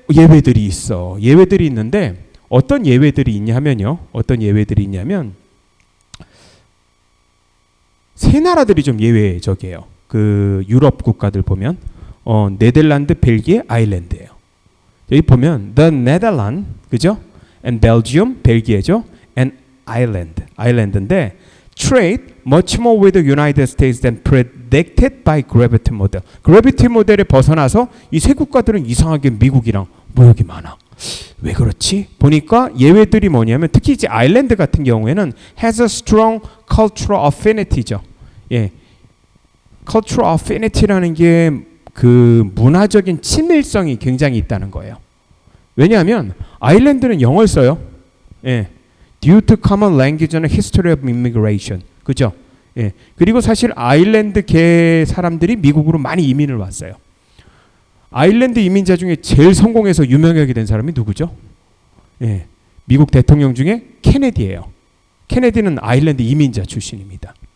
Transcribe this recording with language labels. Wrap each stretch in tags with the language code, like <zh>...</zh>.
<ko>예외들이 있어. 예외들이 있는데 어떤 예외들이 있냐 하면요. 어떤 예외들이 있냐면 세 나라들이 좀 예외적이에요. 그 유럽 국가들 보면 네덜란드, 벨기에, 아일랜드예요. 여기 보면 the Netherlands, 그죠?</ko> <en>and Belgium, 벨기에죠. and Ireland, 아일랜드인데 trade much more with the United States than predicted by gravity model.</en> <ko>그래비티 모델에 벗어나서 이 세 국가들은 이상하게 미국이랑 무역이 많아. 왜 그렇지? 보니까 예외들이 뭐냐면 특히 이제 아일랜드 같은 경우에는</ko> <en>has a strong cultural affinity</en> <ko>죠. 예, cultural affinity라는 게 그 문화적인 친밀성이 굉장히 있다는 거예요. 왜냐하면 아일랜드는 영어를 써요.</ko> <en>예, due to common language and history of immigration,</en> <ko>그죠? 예, 그리고 사실 아일랜드계 사람들이 미국으로 많이 이민을 왔어요. 아일랜드 이민자 중에 제일 성공해서 유명하게 된 사람이 누구죠? 예, 미국 대통령 중에 케네디예요. 케네디는 아일랜드 이민자 출신입니다.</ko>